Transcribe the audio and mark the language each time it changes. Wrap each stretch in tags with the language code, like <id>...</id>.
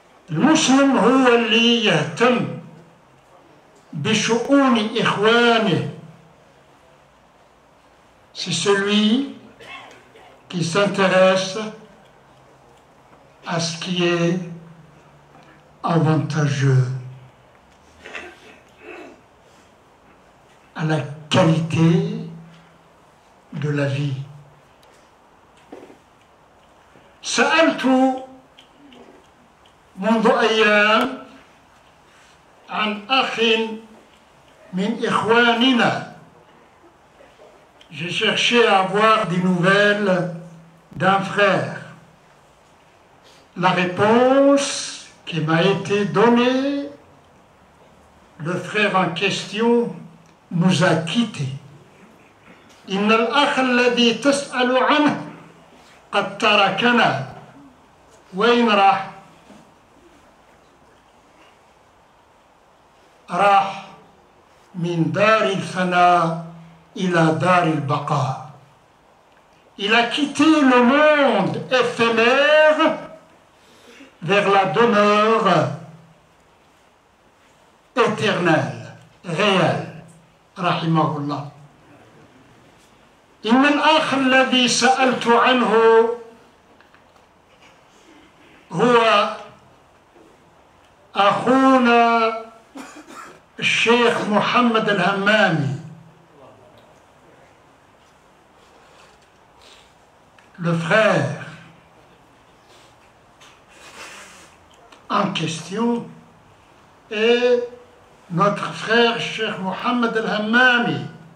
<ar>المسلم هو اللي يهتم بشؤون إخوانه.</ar> <fr>C'est celui qui s'intéresse à ce qui est avantageux, à la qualité de la vie.</fr> <ar>سألت منذ أيام عن أخ من إخواننا.</ar> <fr>J'ai cherché à avoir des nouvelles d'un frère. La réponse qui m'a été donnée, le frère en question nous a quittés.</fr> <ar>إن الأخ الذي تسأل عنه قد تركنا. وين راح؟ راح من دار الفناء إلى دار البقاء.</ar> <fr>Il a quitté le monde éphémère vers la demeure éternelle, réelle. Rahimahullah.</fr> <ar>إن الأخ الذي سألت عنه هو أخونا الشيخ محمد الهمامي،</ar> <fr>le frère en question est notre frère Cheikh Mohammed al-Hammami.</fr>